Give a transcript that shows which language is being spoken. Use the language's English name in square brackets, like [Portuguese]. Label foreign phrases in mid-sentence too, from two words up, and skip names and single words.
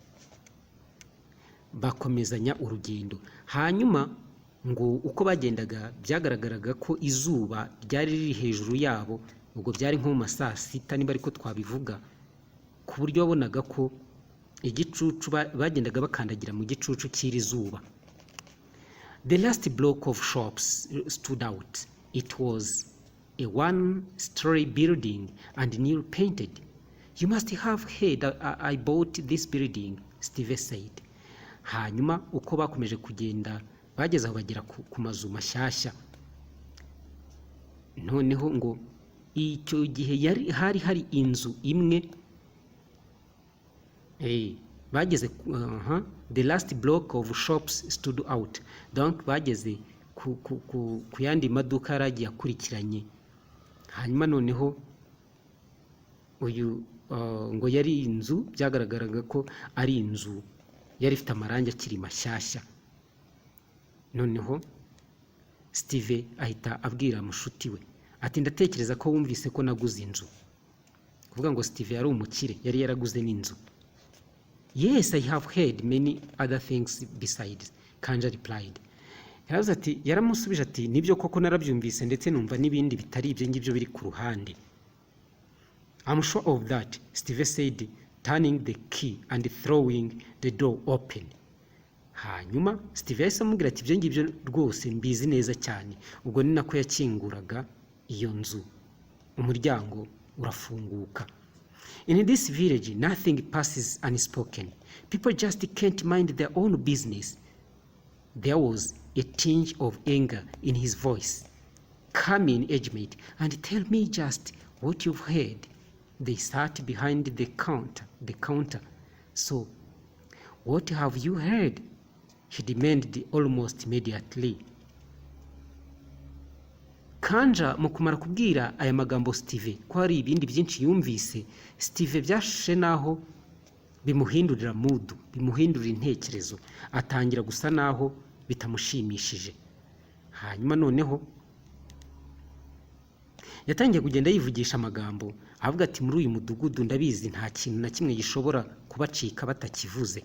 [Kinyarwanda] Bakomezanya urugendo. Hanyuma ngo uko bagendaga byagaragaraga ko izuba ryari riri hejuru yabo, ubwo byari nko mu masaa 6 niba ariko twabivuga, ku buryo wabonaga ko igicucu bagendaga bakandagira mu gicucu cy'iri zuba. [English] The last block of shops stood out. It was a one-story building and new painted. You must have heard I bought this building, Steve said. [Kinyarwanda] Hanyuma uko bakomeje kugenda bageze aho bagera ku mazu mashyashya. Noneho ngo icyo gihe hari inzu imwe bageze [English] the last block of shops stood out. [Kinyarwanda] Donc bageze ku yandi maduka yaragiye akurikiranye. Hanyuma noneho uyu ngo yari inzu byagaragaraga ko ari inzu yari ifite amarangi akiri mashyashya. Noneho Steve ahita abwira mushuti we ati ndatekereza ko wumvise ko naguze inzu. Kuvuga ngo Steve yari umukire, yari yaraguze n'inzu. [English] Yes, I have heard many other things besides, Kanja replied. [Kinyarwanda] Yaravuze ati yaramusubije ati nibyo koko narabyumvise ndetse numva n'ibindi bitari ibyo ngibyo biri ku ruhande. [English] I'm sure of that, Steve said, turning the key and throwing the door open. [Kinyarwanda] Hanyuma Steve yahise amubwira ati ibyo ngibyo rwose mbizi neza cyane. Ubwo ni nako yakinguraga iyo nzu, umuryango urafunguka. [English] In this village, nothing passes unspoken. People just can't mind their own business. There was a tinge of anger in his voice. Come in, age-mate, and tell me just what you've heard. They sat behind the counter. So, what have you heard? He demanded almost immediately. [Kinyarwanda] Kanja mu kumara kubwira aya magambo Steve ko hari ibindi byinshi yumvise, Steve byashe naho bimuhindurira mood, bimuhindurira intekerezo, atangira gusa naho bitamushimishije. Hanyuma noneho yatangiye kugenda yivugisha amagambo avuga ati muri uyu mudugudu ndabizi nta kintu na kimwe gishobora kubacika batakivuze.